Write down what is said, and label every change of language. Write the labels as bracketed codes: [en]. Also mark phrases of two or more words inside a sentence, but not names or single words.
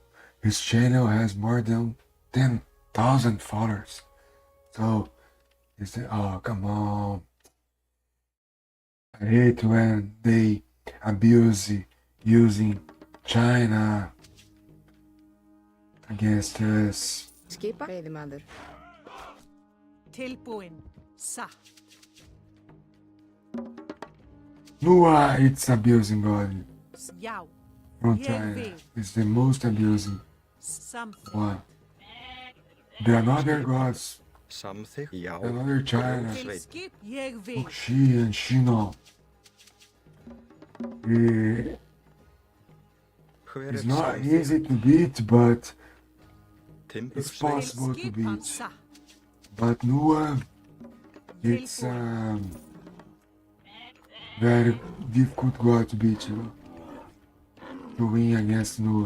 [en] His channel has more than 10,000 followers. So oh, come on. I hate when they abuse using China against us. [is] Skipa veiðimaður. Tilbúin. Satt. [en] Nua, it's abusing God [is] Já. [en] from [is] Ég [en] China. [is] vil. [en] It's the most abusing Something. one. The another gods, [is] Samþykkt, já. [en] another China, [is] Til skip. Ég vil. [en] Xi and Shino. [is] Hver [en] It's [is] er [en] not [is] samþykkt? [en] easy to beat, but [is] Timbursveit, [en] it's possible to [is] Skipan [en] beat. [is] satt. [en] But Nua, it's very difficult god to beat, you know, to win against Nua.